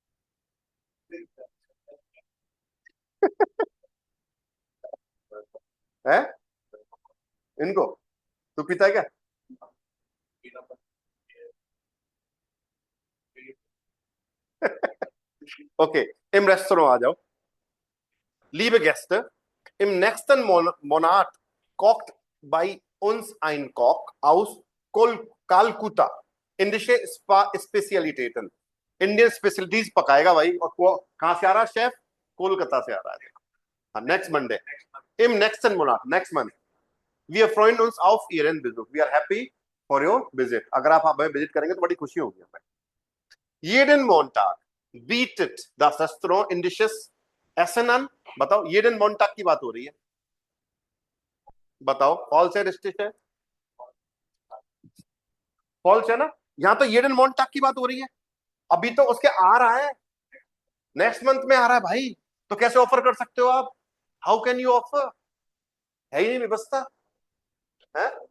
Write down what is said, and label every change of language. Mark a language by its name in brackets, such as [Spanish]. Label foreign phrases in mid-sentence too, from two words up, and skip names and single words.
[Hindi] है इनको, तू पीता है क्या? ओके, [German] im Restaurant [Hindi] आ जाओ। [German] Liebe Gäste, im nächsten Monat kocht bei uns ein Koch aus Kalkutta indische Spezialitäten। [English] Indian specialities [Hindi] पकाएगा भाई, और वो कहां से आ रहा है शेफ? कोलकाता से आ रहा है। हाँ, [English] next Monday, [German] im nächsten Monat, [English] next month, [German] wir freuen uns auf Ihren Besuch, [English] we are happy for your visit। [Hindi] अगर आप हमें विजिट करेंगे तो बड़ी खुशी होगी हमें। [German] jeden Montag bietet das Restaurant indisches Essen an। [Hindi] बताओ, [German] jeden Montag [Hindi] की बात हो रही है, बताओ फॉल्स है रिस्टिश है? फॉल्स है ना, यहाँ तो [German] jeden Montag [Hindi] की बात हो रही है। अभी तो उसके आ रहा है, [English] next month [Hindi] में आ रहा है भाई, तो कैसे ऑफर कर सकते हो आप? [English] how can you offer? [Hindi] है ही नहीं व्यवस्था है।